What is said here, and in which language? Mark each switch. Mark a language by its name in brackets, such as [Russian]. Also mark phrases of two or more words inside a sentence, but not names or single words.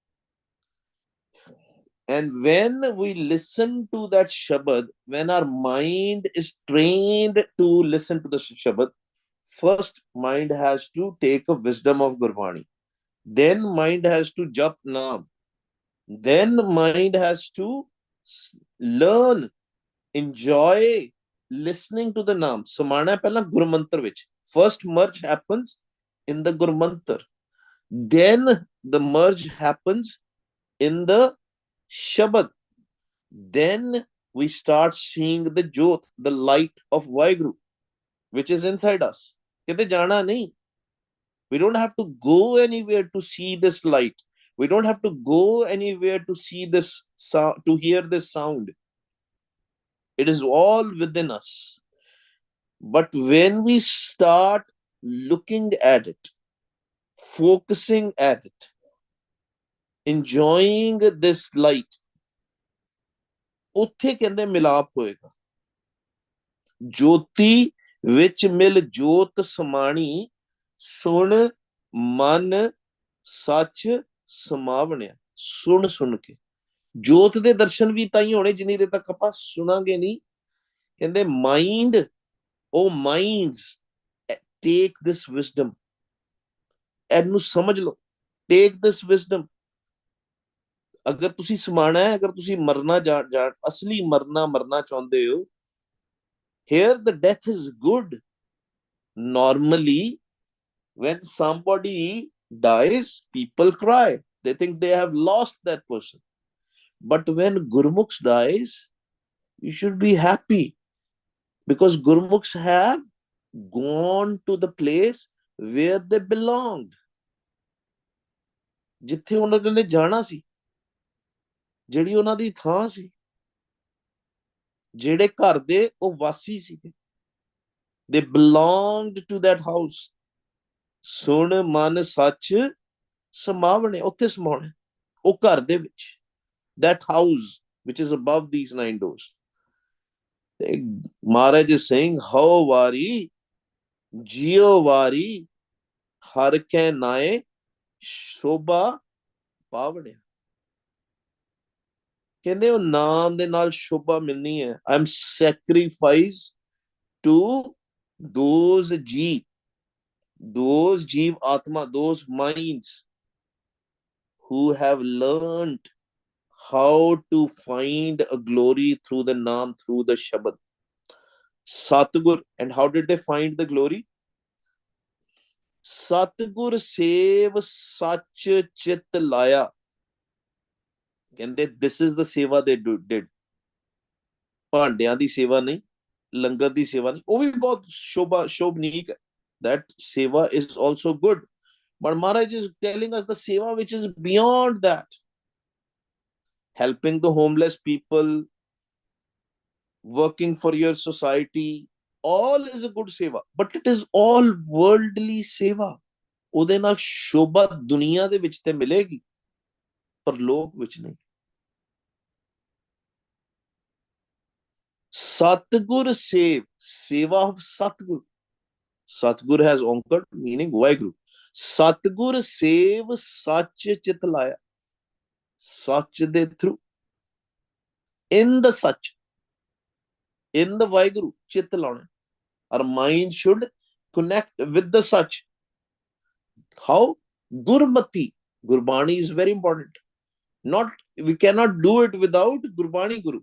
[English] And when we listen to that Shabad, when our mind is trained to listen to the Shabad, first mind has to take a wisdom of Gurbani. Then mind has to [Punjabi] ਜਪ ਨਾਮ. [English] Then mind has to learn, enjoy listening to the naam. [Punjabi] ਸਮਾਣਾ ਪਹਿਲਾ ਗੁਰਮੰਤਰ ਵਿੱਚ. [English] First merge happens in the Gurumantar. Then the merge happens in the Shabad. Then we start seeing the Jot, the light of Vaheguru, which is inside us. [Punjabi] ਕਿਤੇ ਜਾਣਾ ਨਹੀਂ. [English] We don't have to go anywhere to see this light. We don't have to go anywhere to see this sound, to hear this sound. It is all within us. But when we start looking at it, focusing at it, enjoying this light, [Punjabi] ਉੱਥੇ ਕਹਿੰਦੇ ਮਿਲਾਪ ਹੋਏਗਾ। ਜੋਤੀ ਵਿੱਚ ਮਿਲ ਜੋਤ ਸਮਾਣੀ, ਸੁਣ ਮਨ ਸੱਚ ਸਮਾਵਣਿਆ। ਸੁਣ ਕੇ ਜੋਤ ਦੇ ਦਰਸ਼ਨ ਵੀ ਤਾਂ ਹੀ ਹੋਣੇ ਜਿੰਨੀ ਦੇਰ ਤੱਕ ਆਪਾਂ ਸੁਣਾਂਗੇ ਨਹੀਂ। ਕਹਿੰਦੇ ਮਾਈਂਡ, ਉਹ ਮਾਈਂਡਸ, [English] take this wisdom, [Punjabi] ਇਹਨੂੰ ਸਮਝ ਲਓ, [English] take this wisdom. [Punjabi] ਅਗਰ ਤੁਸੀਂ ਸਮਾਣਾ ਹੈ, ਅਗਰ ਤੁਸੀਂ ਮਰਨਾ ਅਸਲੀ ਮਰਨਾ ਚਾਹੁੰਦੇ ਹੋ, [English] here the death is good. Normally when somebody dies, people cry, they think they have lost that person. But when Gurmukhs dies, you should be happy, because Gurmukhs have gone to the place where they belonged, [Punjabi] ਜਿੱਥੇ ਉਹਨਾਂ ਨੇ ਜਾਣਾ ਸੀ, ਜਿਹੜੀ ਉਹਨਾਂ ਦੀ ਥਾਂ ਸੀ, ਜਿਹੜੇ ਘਰ ਦੇ ਉਹ ਵਾਸੀ ਸੀਗੇ। [English] They belonged to that house. [Punjabi] ਸੁਣ ਮਨ ਸੱਚ ਸਮਾਵਣੇ, ਉੱਥੇ ਸਮਾਉਣੇ, ਉਹ ਘਰ ਦੇ ਵਿੱਚ, [English] that house which is above these 9 doors. Maharaj is saying, how [Punjabi] ਵਾਰੀ ਜੀਉ ਵਾਰੀ ਹਰਿ ਕੈ ਨਾਇ ਸੋਭਾ ਪਾਵਣਿਆ. ਕਹਿੰਦੇ ਉਹ ਨਾਮ ਦੇ ਨਾਲ ਸ਼ੋਭਾ ਮਿਲਣੀ ਹੈ। [English] I am sacrifice to those [Punjabi] ਜੀਵ ਆਤਮਾ, [English] those minds who have learned how to find a glory through the naam, through the shabad. Satgur, and how did they find the glory? [Punjabi] ਸਤਿਗੁਰ ਸੇਵਿ ਸਚੁ ਚਿਤੁ ਲਾਇਆ. [English] And this is the seva they did. [Punjabi] ਭਾਂਡਿਆਂ ਦੀ ਸੇਵਾ ਨਹੀਂ, ਲੰਗਰ ਦੀ ਸੇਵਾ ਨਹੀਂ, ਉਹ ਵੀ ਬਹੁਤ ਸ਼ੋਭਨੀਕ ਹੈ। [English] That seva is also good. But Maharaj is telling us the seva which is beyond that. Helping the homeless people, working for your society, all is a good seva. But it is all worldly seva. [Punjabi] ਉਹਦੇ ਨਾਲ ਸ਼ੋਭਾ ਦੁਨੀਆ ਦੇ ਵਿੱਚ ਤੇ ਮਿਲੇਗੀ, ਪਰ ਲੋਕ ਵਿੱਚ ਨਹੀਂ। [English] Satgur save, seva of Satgur. Satgur has onkar, meaning Vaheguru. [Punjabi] ਸਤਿਗੁਰ ਸੇਵਿ ਸਚੁ ਚਿਤੁ ਲਾਇਆ. ਸੱਚ ਦੇ through. [English] In the Sach, in the Vaheguru, [Punjabi] ਚਿੱਤ ਲਾਉਣਾ. [English] Our mind should connect with the Sach. How? Gurmati. Gurbani is very important. Not, we cannot do it without Gurbani Guru.